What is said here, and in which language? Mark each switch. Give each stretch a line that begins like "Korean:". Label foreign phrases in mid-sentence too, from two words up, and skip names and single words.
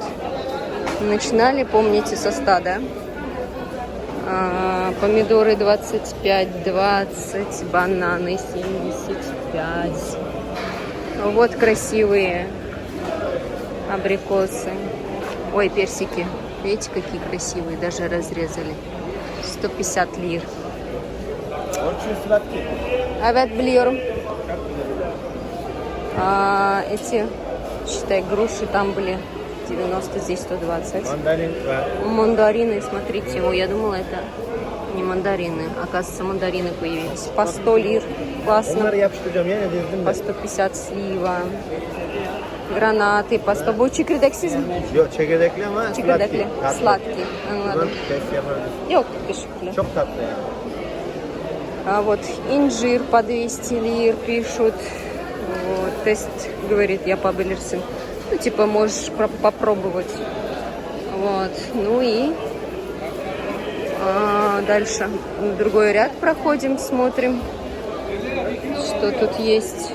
Russian: Начинали, помните, со 100, да? Помидоры 25, 20, бананы 75. Вот красивые абрикосы. Ой, персики. Видите, какие красивые, даже разрезали. 150 лир.
Turkish: Evet biliyorum.
Russian: Эти, считай, груши там были 90, здесь 120. Мандарины, смотрите. Ой, я думала, это не мандарины. Оказывается, мандарины появились. По 100 лир. Классно. По 150 слива. Granаты по 100.
Turkish: Bu çekirdeksiz mi? Yok, çekirdekli ama Çekirdekli. Sladkий. Anladım. Yok, teşekkürler. Çok tatlı ya.
Russian: А вот инжир по 200 лир пишут. Вот, тест говорит, я паблерсен. Ну, типа, можешь попробовать. Вот. Ну и дальше другой ряд проходим, смотрим, что тут есть.